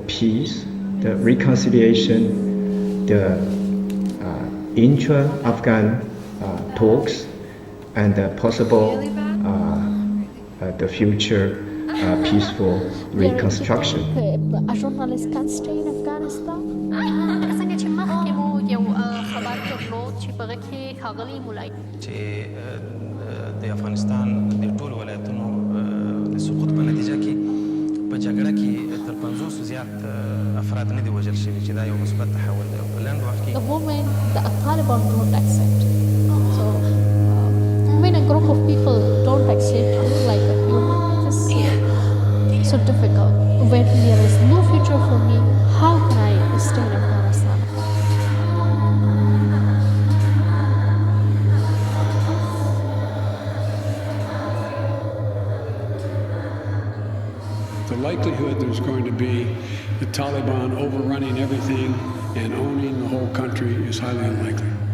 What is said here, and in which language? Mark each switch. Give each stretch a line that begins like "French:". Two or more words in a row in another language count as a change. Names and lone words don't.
English: The peace, the reconciliation, the intra-Afghan talks, and the possible the future peaceful reconstruction. A journalist can stay in Afghanistan.
Pashto: د افغانستان د ټولو ولایتونو د سقوط په نتیجه کې په جګړه کې تر 50 زیات افراد نه دي وژل شوي چې دا یو مثبت تحول دی په لنډ وخت کې
English: The moment the Taliban don't accept, so when a group of people don't accept you like a human, it is so difficult. When there is no future for me, how can I stay in Afghanistan? The likelihood there's going to be the Taliban overrunning everything and owning the whole country is highly unlikely.